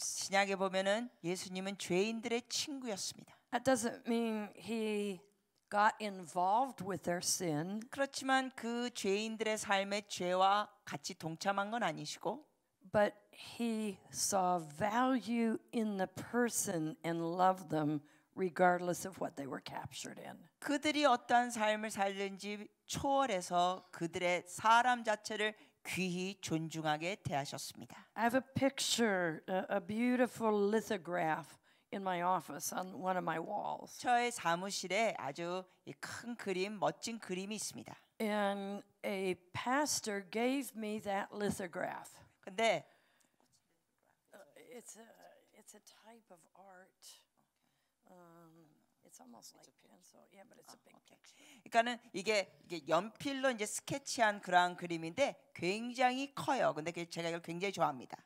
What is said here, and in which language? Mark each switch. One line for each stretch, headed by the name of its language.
Korean: 신약에 보면은 예수님은 죄인들의 친구였습니다.
English: That doesn't mean he got involved with their sin.
Korean: 그렇지만 그 죄인들의 삶의 죄와 같이 동참한 건 아니시고,
English: but he saw value in the person and loved them regardless of what they were captured in.
Korean: 그들이 어떠한 삶을 살든지 초월해서 그들의 사람 자체를 귀히 존중하게 대하셨습니다.
English: I have a picture, a beautiful lithograph in my office on one of my walls.
Korean: 저의 사무실에 아주 큰 그림, 멋진 그림이 있습니다.
English: And a pastor gave me that lithograph.
Korean: 근데
English: It's a type of art. It's almost like pencil. Yeah, but it's a big picture.
Korean: 그러니까는 이게 연필로 이제 스케치한 그러한 그림인데 굉장히 커요. 근데 제가 이걸 굉장히 좋아합니다.